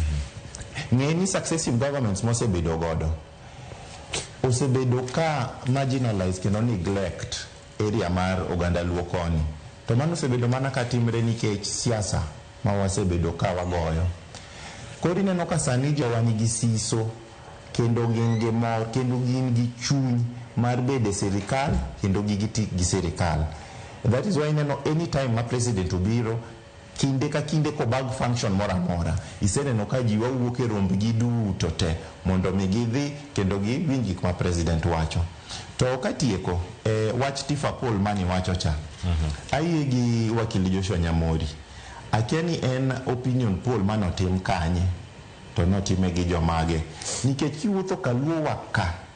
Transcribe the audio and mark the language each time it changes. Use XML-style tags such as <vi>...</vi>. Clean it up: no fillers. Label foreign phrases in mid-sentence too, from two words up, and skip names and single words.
<luo>ng'e ni</luo> <en>successive governments</en> <luo>mosebedo godo osebedo ka marginalize kendo neglect area mar oganda luo koni to mano osebedo mana ka timre nikech siasa ma wasebedo ka wagoyo koro ineno ka sani jowa nigi siso kendo gin gi mor kendo gin gi chuny mar bede sirikal kendo gigi tik gi sirikal</luo> <en>that is why</en> <luo>ineno anytime ma president obiro kinde ka kinde ko bag function mora mora iseneno ka ji wawuok e rombgi duto te mondo mi gidhi kendo giwinj gik ma president wacho. To katieko wach Tifa Paul mani wacho cha ayie gi wakili Joshua Nyamori, akia ni en opinion poll manotim kanye to notime gi jomage, nikech kiwuotho Kaluo waka</luo>